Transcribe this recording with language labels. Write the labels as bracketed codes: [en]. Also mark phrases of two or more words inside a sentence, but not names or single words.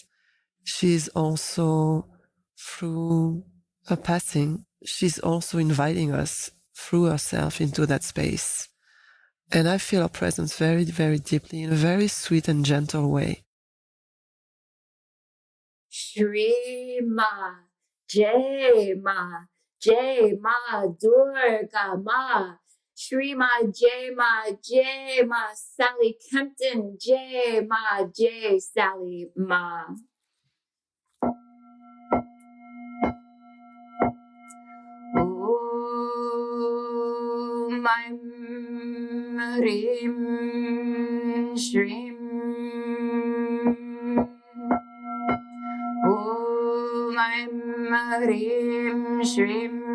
[en] She's also, through her passing, she's also inviting us through herself into that space. And I feel her presence very, very deeply in a very sweet and gentle way. [sa] श्री मा, जय मा, जय मा, दुर्गा मा, श्री मा, जय मा, Sally Kempton, जय मा, जय Sally मा. ॐ ह्रीं श्रीं. ॐ ह्रीं श्रीं.